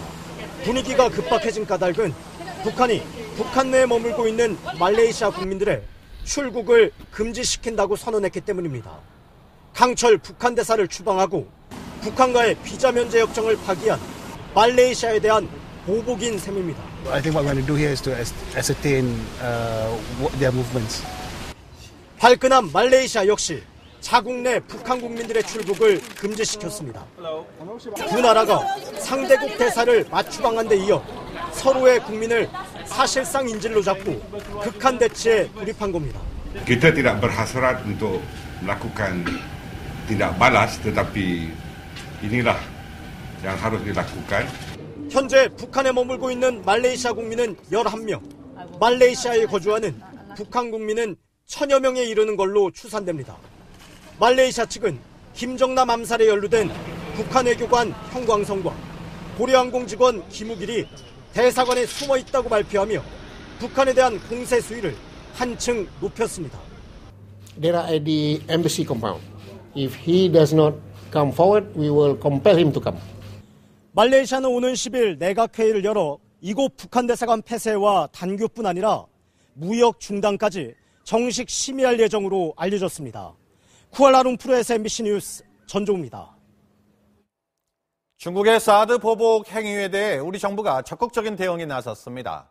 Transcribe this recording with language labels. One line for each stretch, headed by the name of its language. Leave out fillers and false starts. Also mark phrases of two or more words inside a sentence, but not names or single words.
Korean: 분위기가 급박해진 까닭은 북한이 북한 내에 머물고 있는 말레이시아 국민들의 출국을 금지시킨다고 선언했기 때문입니다. 강철 북한 대사를 추방하고 북한과의 비자 면제 협정을 파기한 말레이시아에 대한 보복인 셈입니다.
English: I think what we're going to do here is to ascertain their movements.
Korean: 발끈한 말레이시아 역시 자국 내 북한 국민들의 출국을 금지시켰습니다. 두 나라가 상대국 대사를 맞추방한 데 이어 서로의 국민을 사실상 인질로 잡고 극한 대치에 돌입한 겁니다.
Malay: Kita tidak berhasrat untuk melakukan tindak balas, tetapi inilah yang harus dilakukan.
Korean: 현재 북한에 머물고 있는 말레이시아 국민은 11명, 말레이시아에 거주하는 북한 국민은 1000여 명에 이르는 걸로 추산됩니다. 말레이시아 측은 김정남 암살에 연루된 북한 외교관 형광성과 고려항공 직원 김우길이 대사관에 숨어 있다고 발표하며 북한에 대한 공세 수위를 한층 높였습니다.
English: They are at the embassy compound. If he does not come forward, we will compel him to come.
Korean: 말레이시아는 오는 10일 내각회의를 열어 이곳 북한 대사관 폐쇄와 단교뿐 아니라 무역 중단까지 정식 심의할 예정으로 알려졌습니다. 쿠알라룸푸르에서 MBC 뉴스 전종우입니다. 중국의 사드 보복 행위에 대해 우리 정부가 적극적인 대응에 나섰습니다.